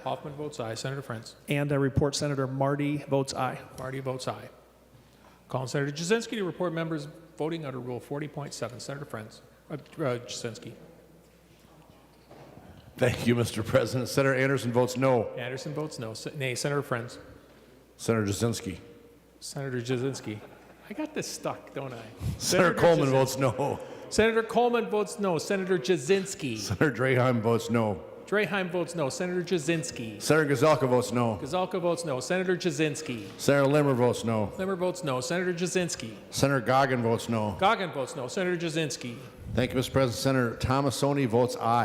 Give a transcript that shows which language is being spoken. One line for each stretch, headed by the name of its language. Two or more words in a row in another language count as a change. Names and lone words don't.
English: Hoffman votes aye. Senator Friends. And I report Senator Marty votes aye. Marty votes aye. Call on Senator Jasinski to report members voting under Rule 40.7. Senator Friends. Jasinski. Thank you, Mr. President. Senator Anderson votes no. Anderson votes no. Nay. Senator Friends. Senator Jasinski. Senator Jasinski. I got this stuck, don't I? Senator Coleman votes no. Senator Coleman votes no. Senator Jasinski. Senator Draheim votes no. Draheim votes no. Senator Jasinski. Senator Gazelka votes no. Gazelka votes no. Senator Jasinski. Senator Limmer votes no. Limmer votes no. Senator Jasinski. Senator Goggin votes no. Goggin votes no. Senator Jasinski. Thank you, Mr. President. Senator Thomasoni votes aye.